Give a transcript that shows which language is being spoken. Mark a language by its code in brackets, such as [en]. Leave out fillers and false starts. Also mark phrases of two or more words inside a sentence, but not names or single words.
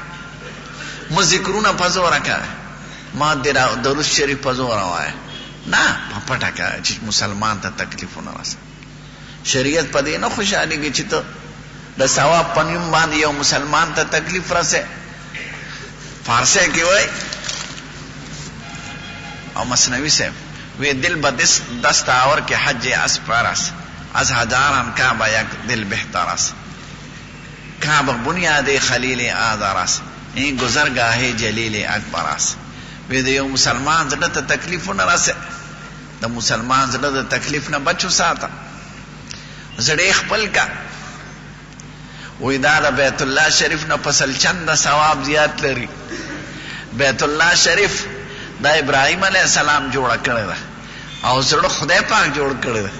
[ps] مه ذکرونه په زوره کوه، ما درود شریف په زوره وایه نه، په پټه کوه چې مسلمان ته تکلیف ونه رسوي. شریعت په دې نه خوشحالېږي چې ته د ثواب په نوم باندې یو مسلمان ته تکلیف رسوي. فارسی کې وایي او مثنوی صاحب وی [fa] دل به دست آور که حج اسپر است، از هزاران کعبه یک دل بهتر است. کعبه بنیاد خلیل آذر است، این گذرگاه جلیل اکبر است. [ps] وی د یو مسلمان زړه ته تکلیف نه رسي. د مسلمان زړه د تکلیف نه بچو ساته، زړه خپل کا. وی دا د بیت الله شریف نه پسل چند ثواب زیات لري. بیت الله شریف دا ابراهیم علیه السلام جوړه کړی ده او زړه خدای پاک جوړ کړی ده.